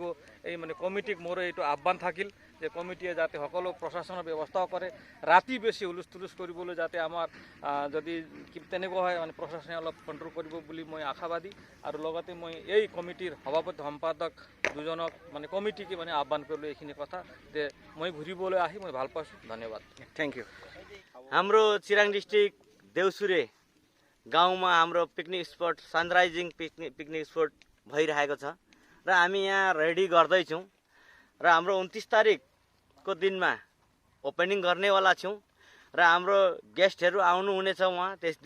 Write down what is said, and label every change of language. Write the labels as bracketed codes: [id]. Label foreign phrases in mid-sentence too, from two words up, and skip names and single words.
[as] এই মানে কমিটিক মোৰ এইটো আহ্বান থাকিল যে কমিটিয়ে যাতে সকলো প্ৰশাসনৰ ব্যৱস্থাও কৰে। ৰাতি বেছি হুলুচ তুলুচ কৰিবলৈ যাতে আমাৰ যদি তেনেকুৱা হয় মানে প্ৰশাসনে অলপ কণ্ট্ৰল কৰিব বুলি মই আশাবাদী। আৰু লগতে মই এই কমিটিৰ সভাপতি সম্পাদক দুজনক মানে কমিটিকে মানে আহ্বান কৰিলোঁ এইখিনি কথা যে মই ঘূৰিবলৈ আহি মই ভাল পাইছোঁ। ধন্যবাদ, [en] thank you. [ne] हाम्रो चिराङ डिस्ट्रिक्ट देउसुरे गाउँमा हाम्रो [en] picnic spot [ne] सनराइजिङ [en] picnic spot [ne] भइरहेको छ र हामी यहाँ रेडी गर्दैछौँ र हाम्रो 29 तारिखको दिनमा ओपनिङ गर्नेवाला छौँ र हाम्रो गेस्टहरू आउनुहुनेछ उहाँ त्यस दिन।